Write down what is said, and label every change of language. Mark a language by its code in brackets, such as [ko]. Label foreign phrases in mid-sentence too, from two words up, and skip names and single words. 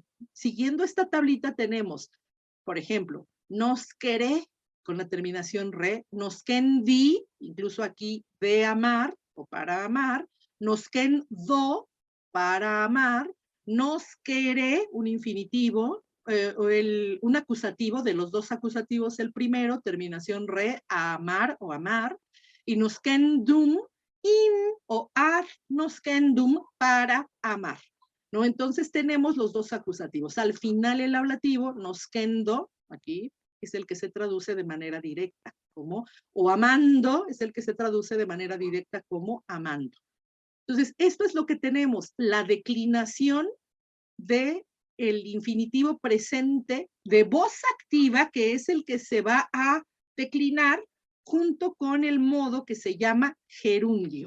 [es] Siguiendo esta tablita tenemos, por ejemplo, nosquere, con la terminación re, nosquendi, incluso aquí de amar o para amar, nosquendo, para amar, nosquere, un infinitivo, un acusativo, de los dos acusativos el primero, terminación re, a amar o amar, y nosquendum, in o [la] ad nosquendum, [es] para amar, ¿no? Entonces tenemos los dos acusativos. Al final el ablativo, nosquendo, aquí, es el que se traduce de manera directa como, o amando, es el que se traduce de manera directa como amando. Entonces, esto es lo que tenemos, la declinación de el infinitivo presente de voz activa, que es el que se va a declinar junto con el modo que se llama gerundio.